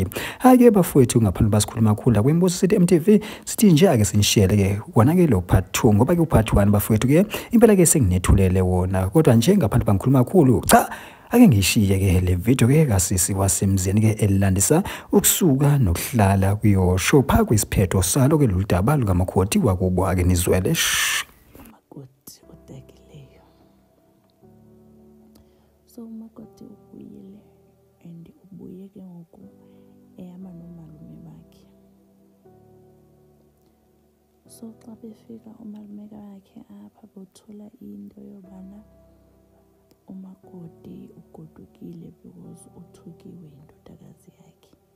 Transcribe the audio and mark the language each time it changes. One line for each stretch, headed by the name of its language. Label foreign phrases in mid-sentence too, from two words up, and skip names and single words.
Zulu: Ake bafowethu ngaphandle basikhuluma khulu kwembuso sithi MTV sithi nje ake sinishele ke wona ke lo part 2 ngoba ke part 1 bafowethu ke impela ke senginethulele wona kodwa nje ngaphandle bangikhuluma kakhulu cha ake ngishiye ke le video ke kasisi wasemzini ke elilandisa ukusuka nokuhlala kuyosho pha kwisiphetho salo ke loludaba lukamakhoti wakubo ake nizwele.
Xhosa: Umakoti odakileyo. So umakoti ubuyile and ubuye ke ngoku ehamba nomalume bakhe. So xa befika umalume bakhe apha bothola into yobana umakoti ugodukile because uthukiwe indodakazi yakhe.